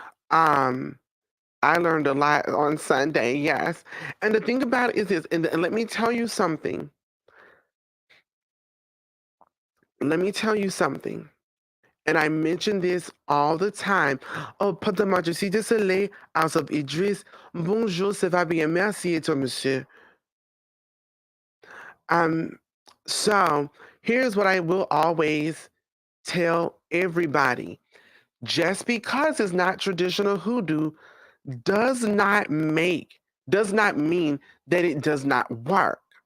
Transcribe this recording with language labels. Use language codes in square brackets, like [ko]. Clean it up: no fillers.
[en] Um, I learned a lot on Sunday, yes. And the thing about it is this, and let me tell you something. Let me tell you something. And I mention this all the time. [fr] Oh, pardon-moi, je suis désolé, House of Idris. Bonjour, ça va bien, merci, et toi, monsieur? [en] Um, so here's what I will always tell everybody. Just because it's not traditional hoodoo does not make, does not mean that it does not work.